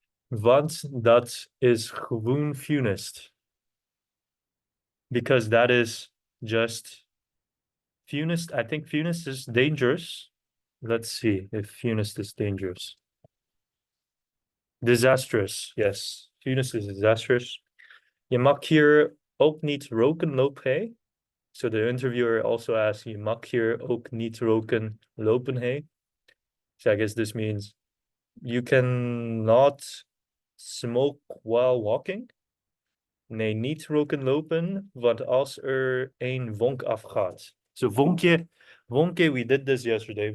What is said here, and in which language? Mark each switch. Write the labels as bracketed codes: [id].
[nl] Want dat is gewoon funest. [en] Because that is just funest. I think funest is dangerous. Let's see if funest is dangerous. Disastrous, yes. Funest is disastrous. [nl] Je mag hier ook niet roken, lopen. [en] So the interviewer also asks, [nl] je mag hier ook niet roken, lopen. [en] So I guess this means you cannot smoke while walking. [nl] Nee, niet roken lopen, want als er een vonk afgaat. [en] So vonkje, we did this yesterday.